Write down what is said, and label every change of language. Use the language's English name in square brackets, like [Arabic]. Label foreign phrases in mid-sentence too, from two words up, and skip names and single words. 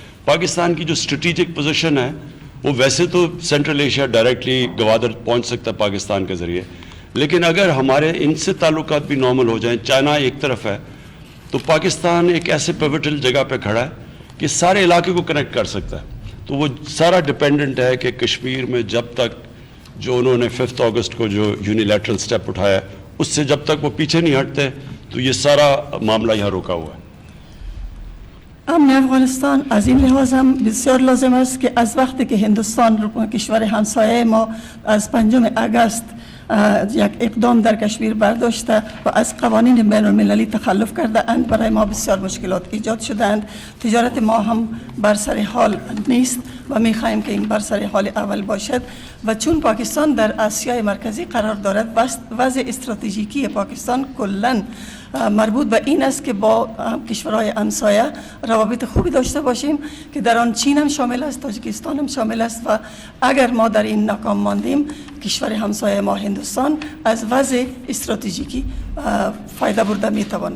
[Urdu] پاکستان کی جو [English] strategic position [Urdu] ہے وہ ویسے تو سینٹرل ایشیا ڈائریکٹلی گوادر پہنچ سکتا ہے پاکستان کے ذریعے, لیکن اگر ہمارے ان سے تعلقات بھی نارمل ہو جائیں, چائنا ایک طرف ہے تو پاکستان ایک ایسے پیوٹل جگہ پہ کھڑا ہے کہ سارے علاقے کو کنیکٹ کر سکتا ہے. تو وہ سارا ڈپینڈنٹ ہے کہ کشمیر میں جب تک جو انہوں نے 5 اگست کو جو [English] unilateral step [Urdu] اٹھایا اس سے جب تک وہ پیچھے نہیں ہٹتے تو یہ سارا معاملہ یہاں رکا ہوا ہے. [Persian] امن افغانستان از این لحاظ هم بسیار لازم است که از وقتی که هندوستان کشور همسایه ما از 5 اگست یک اقدام در کشمیر برداشته و از قوانین بین المللی تخلف کرده اند، برای ما بسیار مشکلات ایجاد شده اند. تجارت ما هم بر سر حال نیست و می‌خواهیم که این بر سر حال اول باشد و چون پاکستان در آسیای مرکزی قرار دارد وضع استراتژیکی پاکستان کلاً مربوط به این است که با کشورهای همسایه روابط خوبی داشته باشیم که در آن چین هم شامل است، تاجیکستان هم شامل است و اگر ما در این ناکام ماندیم کشور همسایه ما هندوستان از وضع استراتژیکی فایده برده میتواند.